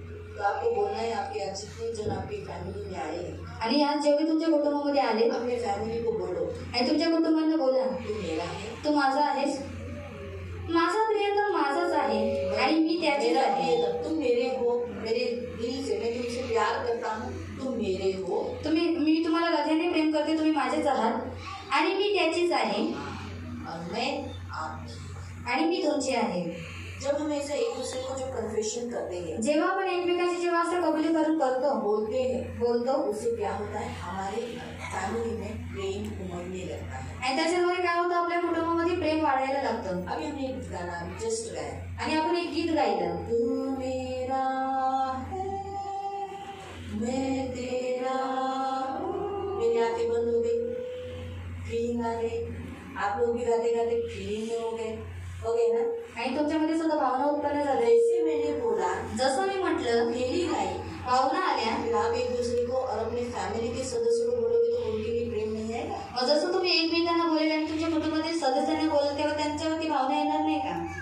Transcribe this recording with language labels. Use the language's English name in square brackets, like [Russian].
[Hindi] तो आपको बोलना है, आपके जितने जन आपकी फैमिली में आए हैं, [Marathi] आणि आज जेव्हा तुमच्या कुटुंबामध्ये आले, [Hindi] अपने फैमिली को बोलो [Marathi] आणि तुमच्या कुटुंबांना बोला [Hindi] तू मेरा है, [Marathi] तू माझा आहेस। माझा प्रियतम माझाच आहे आणि मी त्याचीच [Hindi] मेरा [Marathi] आहे। [Hindi] प्रियतम तुम मेरे हो, मेरे दिल से मैं तुमसे प्यार करता हूँ, तुम मेरे हो, [Marathi] मी तुम्हाला हृदयाने प्रेम करते, तुम्ही माझेच आहात आणि मी त्याचीच आहे [Hindi] और मैं आपकी। [Marathi] आणि मी तुमची आहे। [Hindi] जब हम ऐसे एक दूसरे को जो कन्फेशन करते हैं, [Marathi] जेव्हा आपण एकमेकांची जेव्हा असं कबुलीकरण करतो, [Hindi] बोलतो, उससे क्या होता है, हमारे फैमिली में प्रेम उमड़ने लगता है। [Marathi] आणि त्याच्यामुळे काय होतं, आपल्या कुटुंबामध्ये प्रेम वाढायला लागतं। [Hindi] अभी हमने एक गाना जस्ट गाया [Marathi] आणि आपण एक गीत गायलं, [Hindi] तू मेरा है मैं तेरा हूँ। मेरी आंखें बंद हो गई, फीलिंग आ गई, आप लोग भी गाते गाते फीलिंग में हो गए ना। [Marathi] आणि तुमच्यामध्ये सुद्धा भावना उत्पन्न झाल्या। [Hindi] जैसे मैंने बोला, [Marathi] जसं मी म्हटलं, [Hindi] फीलिंग आई, [Marathi] भावना आल्या, [Hindi] फिर आप एक दूसरे को और अपने फैमिली के सदस्यों को बोलोगे तो उनके लिए प्रेम नहीं आएगा। [Marathi] मग जसं तुम्ही एकमेकांना बोलेल आणि तुमच्या कुटुंबातील सदस्यांना बोलल तेव्हा त्यांच्यावरती भावना येणार नाही का?